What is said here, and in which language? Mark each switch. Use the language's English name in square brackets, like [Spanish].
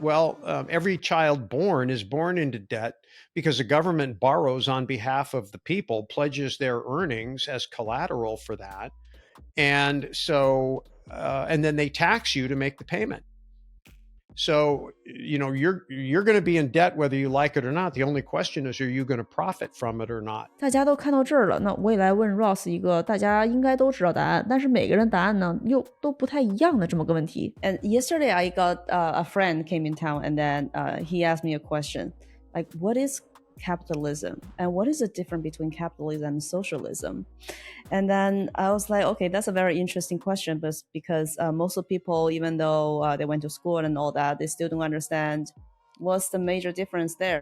[English] Well, every child born is born into debt because the government borrows on behalf of the people, pledges their earnings as collateral for that. And so, and then they tax you to make the payment. So, you're going to be in debt whether you like it or not. The only question is, are you going to profit from it or not? [Chinese] 大家都看到这儿了，那我也来问 Ross 一个大家应该都知道答案，但是每个人答案呢又都不太一样的这么个问题。 [English] And yesterday I got a friend came in town and then he asked me a question like, what is capitalism and what is the difference between capitalism and socialism? And then I was like, okay, that's a very interesting question, but because most of people, even though they went to school and all that, they still don't understand what's the major difference there.